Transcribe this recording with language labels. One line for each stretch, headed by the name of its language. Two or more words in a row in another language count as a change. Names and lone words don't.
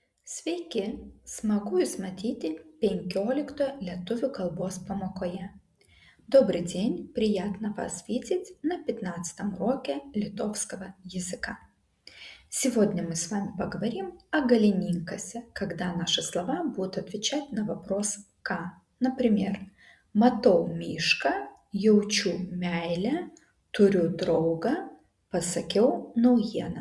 Lithuanian: Sveiki, smagu Jūs matyti 15 lietuvių kalbos pamokoje.
Russian: Добрый день, приятно вас видеть на 15 уроке литовского языка. Сегодня мы с вами поговорим о галининкасе, когда наши слова будут отвечать на вопрос «ką». Например,
Lithuanian: «Matau mišką», «Jaučiu meilę», «Turiu draugą», «Pasakiau naujieną».